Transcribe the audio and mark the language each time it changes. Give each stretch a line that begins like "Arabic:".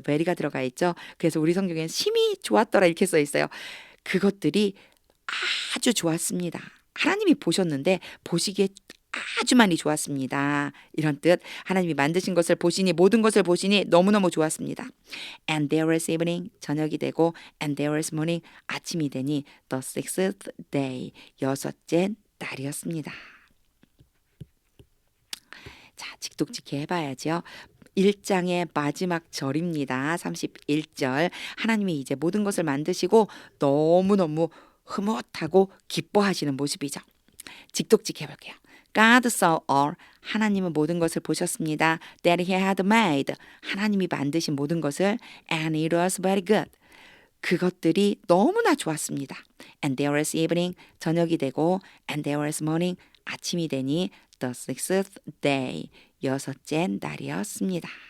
Korean: very가 들어가 있죠. 그래서 우리 성경에는 심히 좋았더라 이렇게 써 있어요. 그것들이 아주 좋았습니다. 하나님이 보셨는데 보시기에 아주 많이 좋았습니다. 이런 뜻. 하나님이 만드신 것을 보시니 모든 것을 보시니 너무너무 좋았습니다.
English: And there was evening
Korean: 저녁이 되고
English: and there was morning
Korean: 아침이 되니
English: the sixth day
Korean: 여섯째 날이었습니다. 자, 직독직해 해봐야죠. 1장의 마지막 절입니다. 31절. 하나님이 이제 모든 것을 만드시고 너무너무 흐뭇하고 기뻐하시는 모습이죠. 직독직해 볼게요.
English: God saw all.
Korean: 하나님은 모든 것을 보셨습니다.
English: That he had made.
Korean: 하나님이 만드신 모든 것을
English: and it was very good.
Korean: 그것들이 너무나 좋았습니다.
English: And there was evening.
Korean: 저녁이 되고
English: and there was morning.
Korean: 아침이 되니
English: the sixth day.
Korean: 여섯째 날이었습니다.